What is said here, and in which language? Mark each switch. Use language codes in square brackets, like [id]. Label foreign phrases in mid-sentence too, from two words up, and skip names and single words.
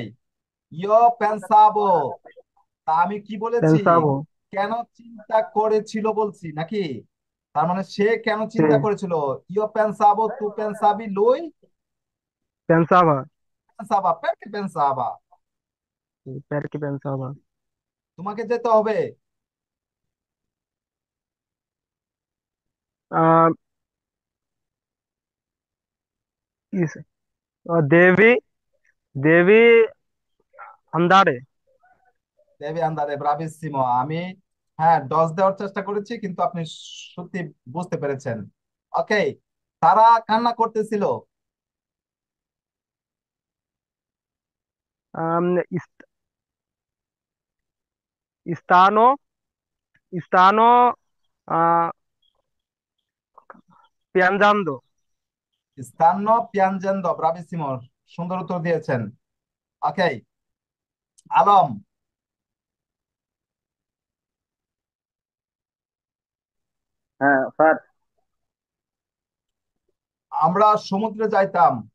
[it] io pensavo. [bn] তা আমি কি বলেছি? [it] pensavo, [bn] কেন চিন্তা করেছিল বলছি নাকি? তার মানে সে কেন [it] sì, [bn] চিন্তা করেছিল? [it] io pensavo, tu pensavi, lui pensava, pensava, perché pensava. sì, perché pensava. [bn] তোমাকে যেতে হবে। [it] Uh, devi, devi andare. devi andare, bravissimo. [bn] আমি হ্যাঁ ডস দেওয়ার চেষ্টা করেছি কিন্তু আপনি সত্যি বুঝতে পেরেছেন। ওকে, তারা কান্না করতেছিল। [it] Stanno, stanno uh, piangendo. stanno piangendo, bravissimo. [bn] সুন্দর উত্তর দিয়েছেন। ওকে, আলম, হ্যাঁ স্যার। আমরা সমুদ্রে যাইতাম।